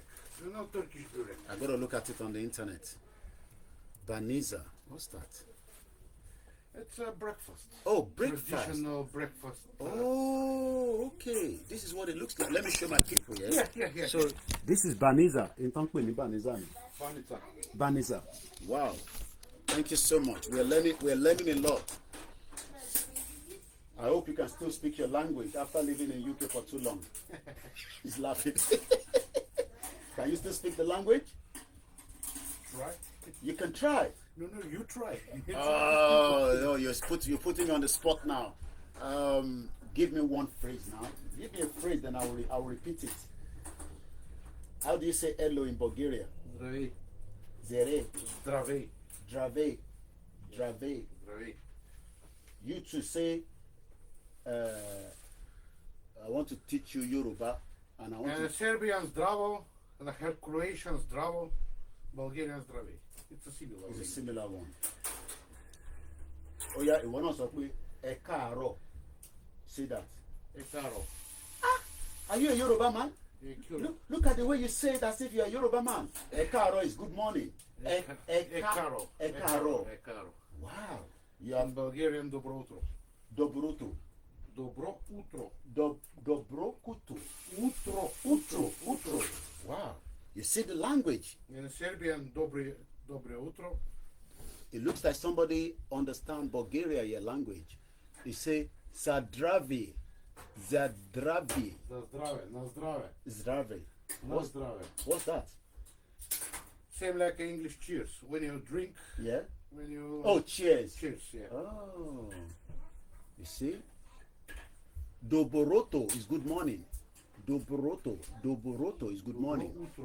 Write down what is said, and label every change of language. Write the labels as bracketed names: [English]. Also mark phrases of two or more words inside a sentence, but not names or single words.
[English] You know Turkish burek? I gotta look at it on the internet. Baniza. What's that? It's a breakfast. Oh, breakfast. Traditional breakfast. Oh, okay. This is what it looks like. Let me show my people, yes? Yeah. So this is Baniza. In Tankwe ni Baniza. Banica. Banica. Wow. Thank you so much. We're learning a lot. I hope you can still speak your language after living in UK for too long. He's laughing. Can you still speak the language? Try. You can try. No, you try. Oh, no, you're putting me on the spot now. Give me one phrase now. Give me a phrase, then I'll repeat it. How do you say hello in Bulgaria? [Bulgarian] Здравей. Zere, Здравей. drave, drave. Здравей. [English] You to say, I want to teach you Yoruba, and I want And to. Serbian zdravo, and Croatian zdravo, Bulgarian zdravей. It's a similar It's a language. similar one. Oh yeah, [Yoruba] ìwọ náà sọ pé ẹ káàárọ̀. [English] Say that. [Yoruba] Ekaro. [English] Are you a Yoruba man? [Yoruba] Ekuro. [English] Look at the way you say it as if you're a Yoruba man. [Yoruba] Ẹ káàárọ̀ [English] is good morning. [Yoruba] Ekaro. Ẹ káàárọ̀. Ekaro. [English] Wow. You are In Bulgarian [Bulgarian] добро утро. dobroto. Добро утро. Dobrokutu. Utro. [English] Wow. You see the language. In Serbian [Serbian] dobre utro. [English] It looks like somebody understands Bulgaria, your language. You say Zadravi. Zadravi. [Bulgarian] На здраве. Zdrave. На здраве. [English] What's that? Same like English cheers. When you drink, Yeah? when you... Oh, cheers. Cheers, yeah. Oh. You see? Doboroto is good morning. Doboroto is good morning. Utro.